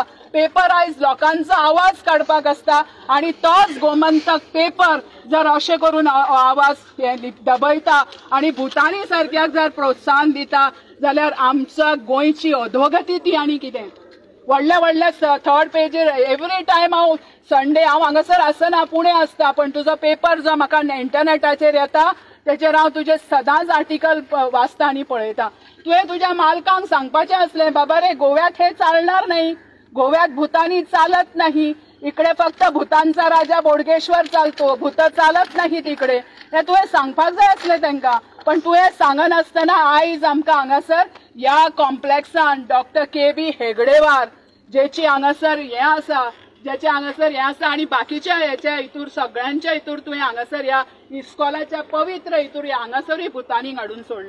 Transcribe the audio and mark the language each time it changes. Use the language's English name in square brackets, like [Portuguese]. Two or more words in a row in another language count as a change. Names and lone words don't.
[Konkani] पेपर आयज लोकांचो आवाज काडपाक आसता आणि तोच गोमंतक पेपर जर अशें करून आवाज दबयता आणि भुतानी सारक्याक जर प्रोत्साहन दिता जाल्यार आमच्या गोंयची अधोगती ती आनी कितें. व्हडले थर्ड पेजीर [English] every time [Konkani] हांव संडे हांव हांगासर आसना पुणे आसता पण तुजो पेपर जो म्हाका इंटरनेटाचेर येता तेचेर हांव तुजे सदांच आर्टिकल वाचता आनी पळयता. तुवें तुज्या मालकांक सांगपाचें असलें [Marathi] बाबा रे गोव्यात हे चालणार नाही. गोव्यात भूतानी चालत नाही. इकडे फक्त भूतानचा राजा बोडगेश्वर चालतो. भूत चालत नाही तिकडे. [Konkani] हे तुवें सांगपाक जाय आसलें तांकां. पण तुवें सांगनासतना आयज आमकां हांगासर ह्या कॉम्प्लेक्सान डॉक्टर के.बी. हेगडेवार जेची हांगासर हें आसा जेचे हांगासर हें आसा आनी बाकीच्या हेच्या हितूर सगळ्यांच्या हितूर तुवें हांगासर ह्या इस्कॉलाच्या पवित्र हितूर हांगासरूय भुतानी हाडून सोडलो.